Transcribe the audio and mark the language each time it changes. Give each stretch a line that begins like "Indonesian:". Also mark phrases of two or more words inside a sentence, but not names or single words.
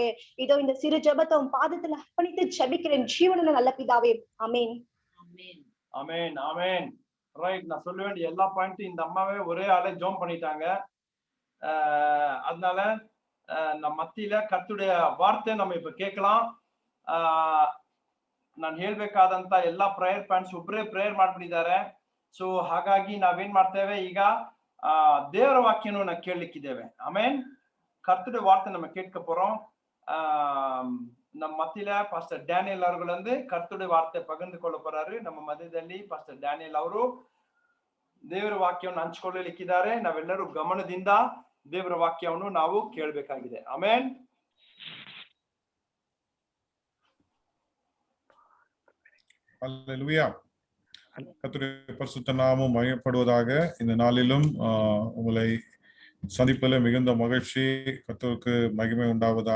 Tamil: இதோ இந்த சிறு ஜெபத்தை உன் பாதத்துல அர்ப்பணித்து செபிக்கிறேன் ஜீவனுள்ள நல்ல பிதாவே. ஆமென். ஆமென் ஆமென். ரைட், நான் சொல்ல வேண்டிய எல்லா பாயிண்ட்டும் இந்த அம்மாவே ஒரே ஆளே ஜோம் பண்ணிட்டாங்க. அதனால நம்ம மத்தியில கர்த்தருடைய வார்த்தை நம்ம இப்ப ಕೇಳலாம்.
Kannada: ನಾನು ಹೇಳ್ಬೇಕಾದಂತ ಎಲ್ಲಾ
English: prayer points
Kannada: ಒಬ್ಬರೇ ಪ್ರೇಯರ್ ಮಾಡ್ಬಿಟ್ಟಿದ್ದಾರೆ. ಸೊ ಹಾಗಾಗಿ ನಾವೇನ್ ಮಾಡ್ತೇವೆ, ಈಗ ದೇವರ ವಾಕ್ಯನ ಕೇಳಲಿಕ್ಕಿದ್ದೇವೆ. ಆಮೇನ್.
Tamil: கர்த்தருடைய வார்த்தை நம்ம கேட்க போறோம். நம்ம மத்தியில பாஸ்டர் டேனியல் அவர்கள் வந்து கர்த்தருடைய வார்த்தை பகிர்ந்து கொள்ள போறாரு.
Kannada: ನಮ್ಮ ಮಧ್ಯದಲ್ಲಿ ಪಾಸ್ಟರ್ ಡ್ಯಾನಿಯಲ್ ಅವರು ದೇವರ ವಾಕ್ಯವನ್ನು ಹಂಚಿಕೊಳ್ಳಲಿಕ್ಕಿದ್ದಾರೆ. ನಾವೆಲ್ಲರೂ ಗಮನದಿಂದ ದೇವರ ವಾಕ್ಯವನ್ನು ನಾವು ಕೇಳಬೇಕಾಗಿದೆ. ಆಮೆನ್.
Tamil: அல்லேலூயா. கர்த்தருடைய பரிசுத்த நாமம் மகிமைப்படுவதாக. இந்த நாளிலும் உங்களை சந்திப்பதில் மிகுந்த மகிழ்ச்சி. கர்த்தருக்கு மகிமை உண்டாவதாக.